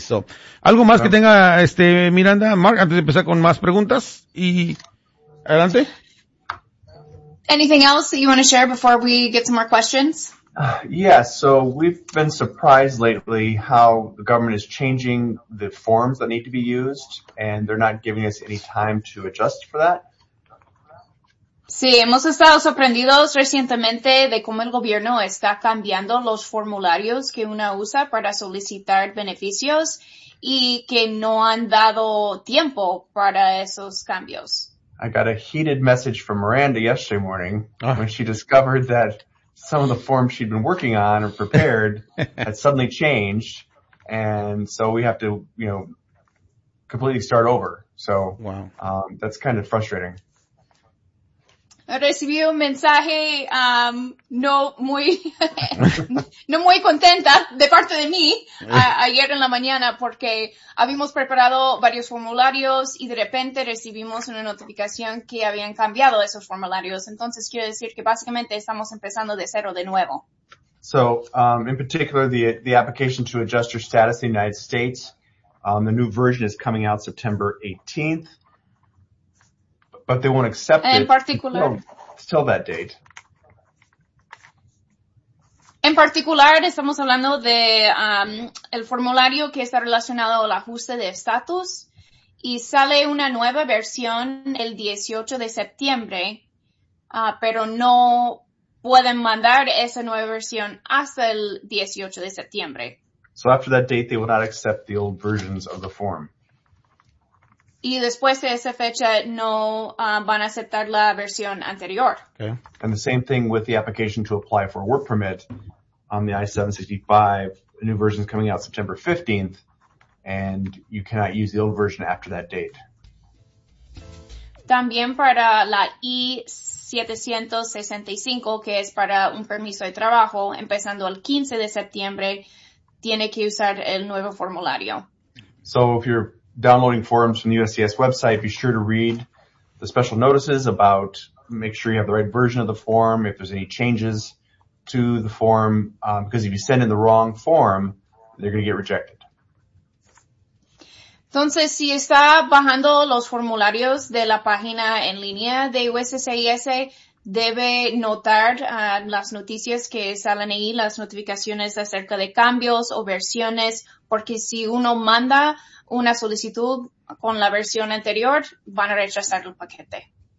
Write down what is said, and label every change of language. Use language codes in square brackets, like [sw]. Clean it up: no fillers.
[es] So, algo más que tenga Miranda, Mark, antes de empezar con más preguntas y adelante. [en] Anything else that you want to share before we get some more questions? Yes, so we've been surprised lately how the government is changing the forms that need to be used, and they're not giving us any time to adjust for that. [es] Sí, hemos estado sorprendidos recientemente de cómo el gobierno está cambiando los formularios que uno usa para solicitar beneficios y que no han dado tiempo para esos cambios. [en] I got a heated message from Miranda yesterday morning when she discovered that some of the forms she'd been working on or prepared had suddenly changed, and so we have to, you know, completely start over. So that's kind of frustrating. [es] Recibí un mensaje no muy contenta de parte de mí ayer en la mañana porque habíamos preparado varios formularios y de repente recibimos una notificación que habían cambiado esos formularios. Entonces quiero decir que básicamente estamos empezando de cero de nuevo. [en] So, in particular, the application to adjust your status in the United States, the new version is coming out September 18th. But they won't accept [es] it. En particular. [en] Until that date. [es] En particular, estamos hablando de el formulario que está relacionado al ajuste de estatus. Y sale una nueva versión el 18 de septiembre. pero no pueden mandar esa nueva versión hasta el 18 de septiembre. [en] So after that date, they will not accept the old versions of the form. [es] Y después de esa fecha, no van a aceptar la versión anterior. [en] Okay. And the same thing with the application to apply for a work permit on the I-765. A new version is coming out September 15th, and you cannot use the old version after that date. [es] También para la I-765, que es para un permiso de trabajo, empezando el 15 de septiembre, tiene que usar el nuevo formulario. [en] So if you're downloading forms from the USCIS website, be sure to read the special notices about, make sure you have the right version of the form, if there's any changes to the form, because if you send in the wrong form, they're going to get rejected. [es] Entonces, si está bajando los formularios de la página en línea de USCIS, debe notar las noticias que salen ahí, las notificaciones acerca de cambios o versiones, porque si uno manda una solicitud con la versión anterior, van a rechazar el paquete.